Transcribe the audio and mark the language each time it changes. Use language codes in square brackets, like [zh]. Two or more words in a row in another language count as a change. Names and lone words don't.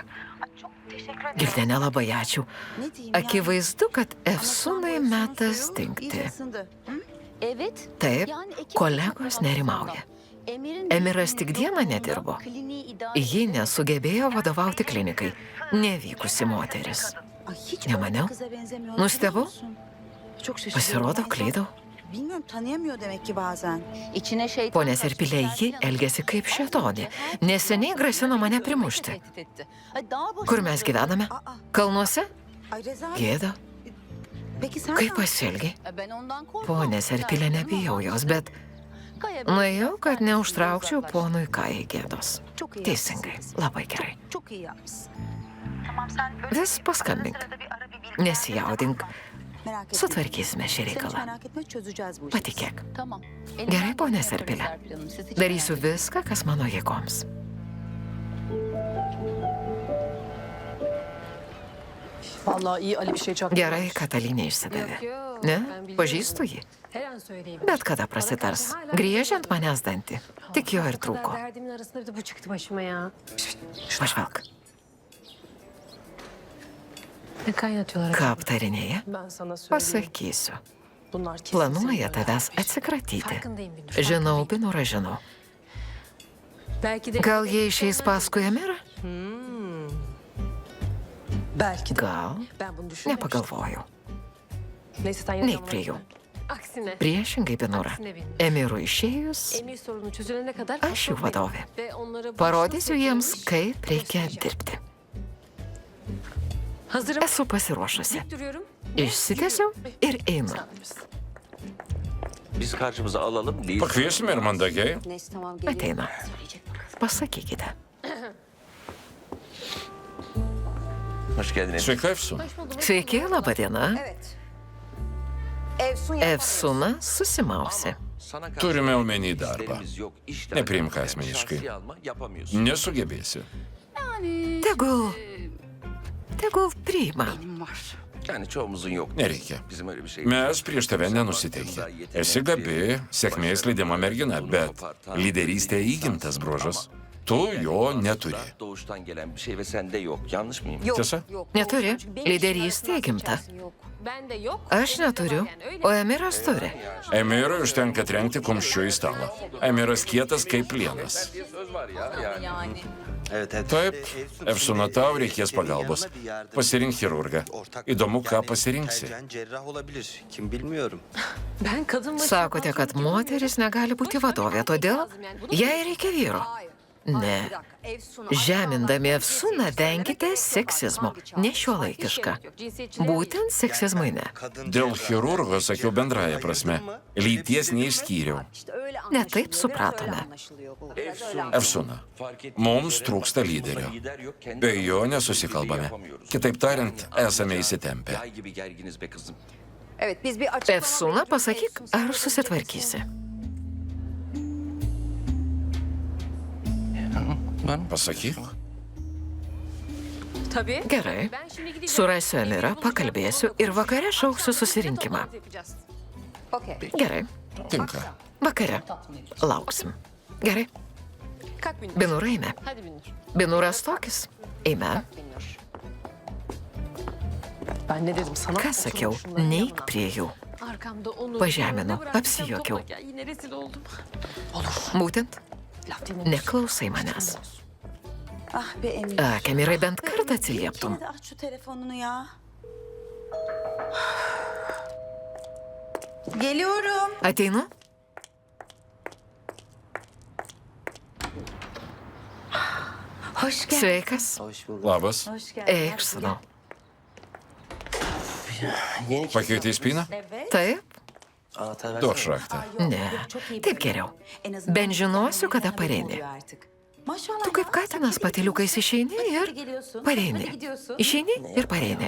[lt] Gildenė, labai ačiū. [tr] Ne diyeyim [lt] Akivaizdu, kad Efsunai metas dingti. [tr] İyice ısındı. [lt] Taip, kolegos nerimauja. Emiras tik dieną nedirbo. Ji nesugebėjo vadovauti klinikai. Nevykusi moteris. [tr] Ay, hiç [lt] Nemaniau. [tr] öyle kıza benzemiyor. [lt] Nustebau. [tr] Çok şaşırdım. [lt] Pasirodo, klydau. [tr] Bilmiyorum, tanıyamıyor demek ki bazen. [lt] Pone Serpilė, ji elgėsi kaip šėtonė. Neseniai grasino mane primušti. Kur mes gyvename? Kalnuose? [tr] Ay Rezalet. [lt] Gėda. [tr] Peki sen [lt] Kaip ne pasielgi? Pone Serpilė, nebijau jos, bet nuėjau, kad neužtraukčiau ponui Kajai gėdos. [tr] Çok iyi [lt] Teisingai, [tr] yapmışsın. [lt] labai gerai. [tr] Çok iyi yapmışsın. [lt] Vis paskambink. Nesijaudink. [tr] Merak etme. [lt] Sutvarkysime šį [tr] Sen hiç [lt] reikalą. [tr] merak etme, çözeceğiz bu işi. [lt] Patikėk. Gerai, ponė Serpilė. Darysiu viską, kas mano jėgoms. [tr] Vallahi iyi Ali bir şey çaktı. [lt] Gerai, kad Ali neišsidavė. [tr] Yok, Ne? ben biliyorum. [lt] Pažįstu jį. [tr] Her an söyleyebilir. [lt] Bet kada prasitars. Griežia ant manęs dantį. Tik jo ir [tr] Bu kadar [lt] trūko. [tr] derdimin arasında bir de bu çıktı başıma ya. [lt] Pažvelk, [tr] Ne kaynatıyorlar? [lt] ką aptarinėja? [tr] Ben sana söyleyeyim. [lt] Pasakysiu. [tr] Bunlar kesin [lt] Planuoja [tr] seni [lt] tavęs [tr] öğrenmiş. [lt] atsikratyti. [tr] Farkındayım Binur. [lt] Žinau, Binurą žinau. [tr] Belki de... [lt] Gal jie išeis paskui Emirą? [tr] Belki de. [lt] Gal. [tr] Ben bunu düşünmemiştim. [lt] Nepagalvojau. [tr] Neyse sen [lt] Neik [tr] yanıma [lt] prie jų. [tr] Aksine. [lt] Priešingai, Binura. Emirui išėjus, [tr] Emir sorunu çözülene kadar... [lt] aš jų vadovė. [tr] Ve onlara... [lt] Parodysiu jiems, kaip reikia dirbti. [tr] Hazırım. [lt] Esu pasiruošusi. [tr] Dik duruyorum. [lt] Išsitiesiu ir einu. [tr] Biz karşımıza alalım. Değil. [lt] Pakviesime ir mandagiai. [tr] Neyse tamam geliyor. [lt] Ateina. Pasakykite. [tr] Hoş geldiniz. [lt] Sveika, Efsuna. Sveiki, laba diena. [tr] Evet. Efsun yapar. [lt] Efsuna susimausi. Turime omeny darbą. Nepriimk asmeniškai. Nesugebėsi. Tegul priima. [tr] Yani çoğumuzun yok. [lt] Nereikia. [tr] Bizim öyle bir şey. [lt] Mes prieš tave nenusiteikę. Esi gabi, sėkmės lydima mergina, bet lyderystė įgimtas bruožas. Tu jo neturi. [tr] Doğuştan gelen bir şey ve sende yok. Yanlış mıyım? [lt] Tiesa? Neturi. Lyderystė įgimta. [tr] Ben de yok. [lt] Aš neturiu, o Emiras turi. Emirui užtenka trenkti kumščiu į stalą. Emiras kietas kaip plienas. [tr] Söz var ya yani. [lt] Taip, Efsuna, tau reikės pagalbos. Pasirink chirurgą. Įdomu, ką pasirinksi. [tr] Ben kadın başı... [lt] Sakote, kad moteris negali būti vadovė, todėl jai reikia vyro. Ne. Žemindami Efsuną venkite seksizmo, ne šiuolaikišką. Būtent seksizmui ne. Dėl chirurgo sakiau bendraja prasme. Lyties neišskyriau. Ne taip supratome. Efsuna, mums trūksta lyderio. Be jo nesusikalbame. Kitaip tariant, esame įsitempę. [tr] Yay gibi gerginiz be kızım. [lt] Efsuna, pasakyk, ar susitvarkysi. Pasakyk. [tr] Tabii. [lt] Gerai. [tr] Ben şimdi gideceğim. [lt] Surasiu Emirą, pakalbėsiu ir vakare šauksiu susirinkimą. [tr] Toplantı yapacağız. [lt] Gerai. Tinka. Vakare. Lauksim. Gerai. [tr] Kalk Binur. [lt] Binur eime. [tr] Hadi Binur. [lt] Binuras tokis. Eime. [tr] Ben ne dedim sana? [lt] Ką sakiau? Neik prie jų. [tr] Arkamda onu... [lt] Pažemino, [tr] bıraktım, [lt] apsijuokiau. [tr] topla gel, yine rezil oldum. [lt] Būtent, [tr] Laf dinle. [lt] neklausai manęs. [tr] Ah be Emir. [lt] Ak, Emirai bent kartą atsilieptum. [tr] Yine de aç şu telefonunu ya. Geliyorum. [lt] Ateinu? [tr] Hoş geldin. [lt] Sveikas. Labas. [tr] Hoş geldin. [lt] Eik, sūnau. Pakeitei spyną? Taip? Duok šraktą. Ne. Taip geriau. Bent žinosiu, kada pareini. Tu kaip katinas patiliukais išeini ir pareini. Išeini ir pareini.